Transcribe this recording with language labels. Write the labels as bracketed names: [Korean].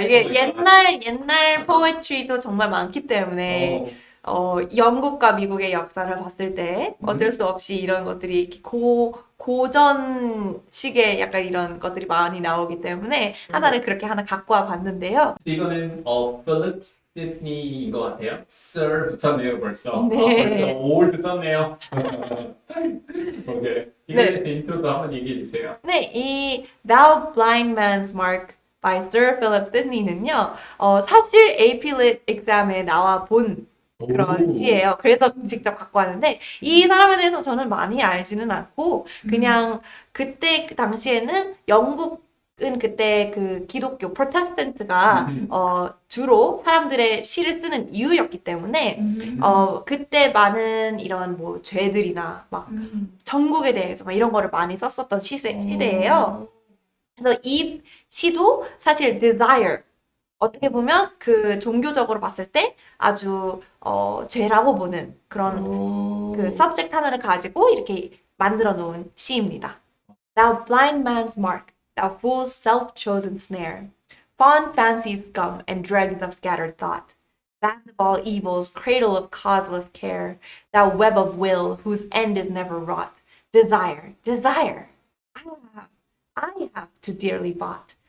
[Korean] 이게 옛날 포에트리도 정말 많기 때문에, 영국과 미국의 역사를 봤을 때 어쩔 수 없이 이런 것들이 이렇게 고전식의 약간 이런 것들이 많이 나오기 때문에 하나를 그렇게 하나 갖고 와 봤는데요. 이거는 필립 시드니인 것 같아요. Sir 붙었네요 벌써. 네. 벌써 old 떴네요. 오케이. 이거에 대해서 인트로도 한번 얘기해 주세요. 네, 이 Thou Blind Man's Mark by Sir Philip Sidney는요, 사실 AP Lit exam에 나와 본 그런 시예요. 그래서 직접 갖고 왔는데 이 사람에 대해서 저는 많이 알지는 않고 그냥 그때 그 당시에는 영국은 그때 그 기독교 프로테스탄트가 주로 사람들의 시를 쓰는 이유였기 때문에 그때 많은 이런 뭐 죄들이나 막 전국에 대해서 막 이런 거를 많이 썼었던 시대예요. 그래서 이 시도 사실 desire 어떻게 보면 그 종교적으로 봤을 때 아주 죄라고 보는 그런 그 subject 하나를 가지고 이렇게 만들어 놓은 시입니다. [English] Thou blind man's mark, thou fool's self-chosen snare, fond fancy's gum and dregs of scattered thought, band of all evils, cradle of causeless care, thou web of will whose end is never wrought, desire, desire, I have too dearly bought.